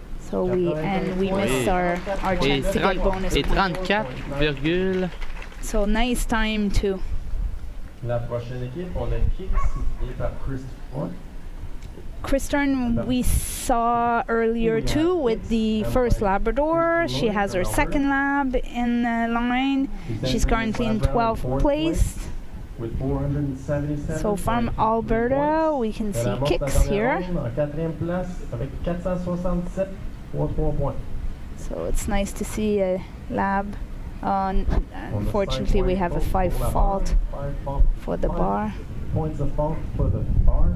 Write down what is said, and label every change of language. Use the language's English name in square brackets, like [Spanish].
[English] So we missed our chance to get bonus [French] et [English] points. 34, So nice time too. [French] La prochaine équipe, on a Kix et par Christophe. [English] Kristen we saw earlier too with the first Labrador. She has her second lab in line. She's currently in 12th place. With 477. So from Alberta, we can see Kix here. [French] En quatrième place avec 467.3 points. [English] So it's nice to see a lab. Unfortunately, we have a 5 fault for the bar. Points of fault for the bar.